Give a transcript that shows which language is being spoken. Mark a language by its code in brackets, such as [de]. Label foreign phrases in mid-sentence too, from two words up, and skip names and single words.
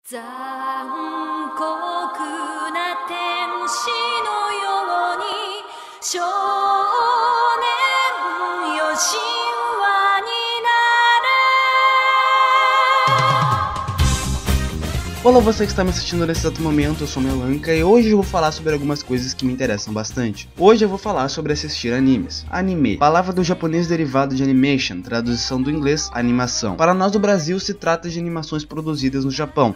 [ja] 残酷な天使のように少年よ神話になる。 [pt] Olá, você que está me assistindo nesse exato momento, eu sou Melanca e hoje eu vou falar sobre algumas coisas que me interessam bastante. Hoje eu vou falar sobre assistir animes. Anime, palavra do japonês derivado de animation, tradução do inglês, animação. Para nós do Brasil se trata de animações produzidas no Japão.